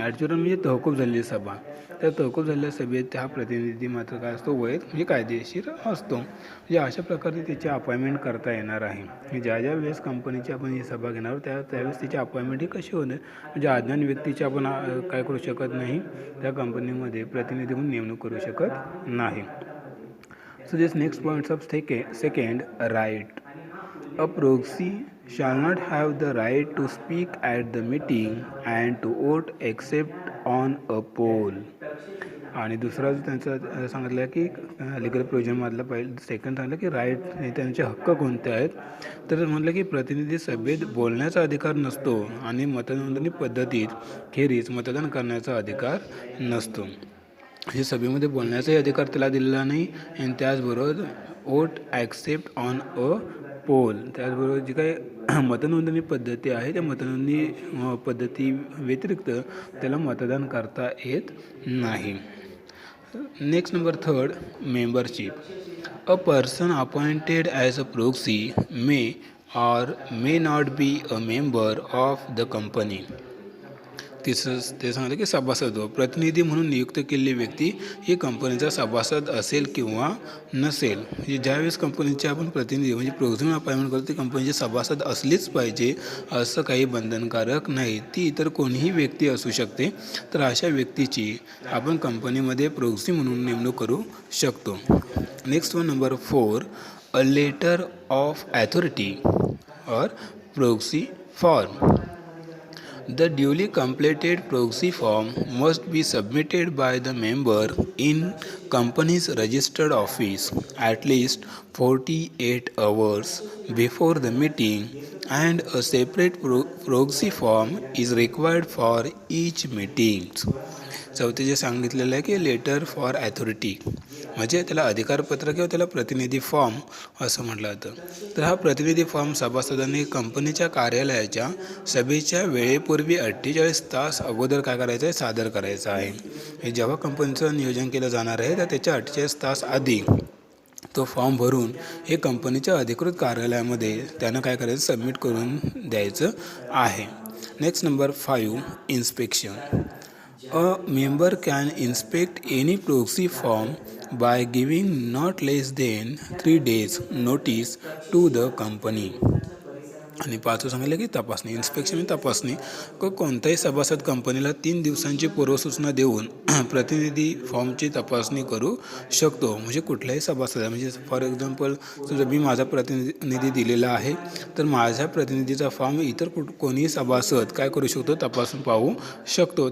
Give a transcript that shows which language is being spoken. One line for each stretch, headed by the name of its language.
Marathi: ॲडज्युरन म्हणजे तहकूब झालेली सभा. त्या तहकूब झालेल्या सभेत हा प्रतिनिधी मात्र काय असतो वैध म्हणजे कायदेशीर असतो. म्हणजे अशा प्रकारे त्याची अपॉइंटमेंट करता येणार आहे. ज्या वेळेस कंपनीची आपण ही सभा घेणार त्यावेळेस त्याची अपॉइंटमेंट ही कशी होणार म्हणजे अज्ञान व्यक्तीची आपण काय करू शकत नाही त्या कंपनीमध्ये प्रतिनिधी म्हणून नेमणूक करू शकत नाही.
English: So this next points of second right. A proxy shall not have the right to speak at the meeting and to vote except on a poll.
Marathi: आणि दुसरा जो त्यांचं सांगितलं की लिगल प्रोव्हिजनमधलं सेकंड सांगितलं की राईट त्यांचे हक्क कोणते आहेत. तर म्हटलं की प्रतिनिधी सभेत बोलण्याचा अधिकार नसतो आणि मतनोंदणी पद्धतीत खेरीज मतदान करण्याचा अधिकार नसतो. म्हणजे सभेमध्ये बोलण्याचाही अधिकार त्याला दिलेला नाही आणि त्याचबरोबर
English: vote accept on a poll,
Marathi: त्याचबरोबर जी काही मतनोंदणी पद्धती आहे त्या मतनोंदणी पद्धती व्यतिरिक्त त्याला मतदान करता येत नाही.
English: Next number third, membership. A person appointed as a proxy may or may not be a member of the company.
Marathi: तिसरं ते सांगितलं की सभासद प्रतिनिधी म्हणून नियुक्त केलेली व्यक्ती ही कंपनीचा सभासद असेल किंवा नसेल. म्हणजे ज्यावेळेस कंपनीचे आपण प्रतिनिधी म्हणजे प्रोक्सी अपॉइंटमेंट करतो ती कंपनीचे सभासद असलीच पाहिजे असं काही बंधनकारक नाही. ती इतर कोणीही व्यक्ती असू शकते. तर अशा व्यक्तीची आपण कंपनीमध्ये प्रोक्सी म्हणून नेमणूक करू शकतो.
English: Next one number 4, a letter of authority or proxy form. The duly completed proxy form must be submitted by the member in company's registered office at least 48 hours before the meeting, and a separate proxy form is required for each meeting.
Marathi: चौथे जे सांगितलेलं आहे की letter for authority म्हणजे त्याला अधिकारपत्र किंवा त्याला प्रतिनिधी फॉर्म असं म्हटलं जातं. तर हा प्रतिनिधी फॉर्म सभासदांनी कंपनीच्या कार्यालयाच्या सभेच्या वेळेपूर्वी 48 तास अगोदर काय करायचं आहे, सादर करायचं आहे. हे जेव्हा कंपनीचं नियोजन केलं जाणार आहे तर त्याच्या 48 तास आधी तो फॉर्म भरून हे कंपनीच्या अधिकृत कार्यालयामध्ये त्यानं काय करायचं, सबमिट करून द्यायचं आहे.
English: Next number 5, inspection. A member can inspect any proxy form by giving not less than 3 days notice to the company.
Marathi: आणि पाचवं सांगितलं की तपासणी. इन्स्पेक्शन आणि तपासणी कोणताही सभासद कंपनीला 3 दिवसांची पूर्वसूचना देऊन प्रतिनिधी फॉर्मची तपासणी करू शकतो. म्हणजे कुठल्याही सभासद म्हणजे
English: for example
Marathi: समजा मी माझा प्रतिनिधी दिलेला आहे तर माझ्या प्रतिनिधीचा फॉर्म इतर कोणीही सभासद काय करू शकतो, तपासून पाहू शकतो.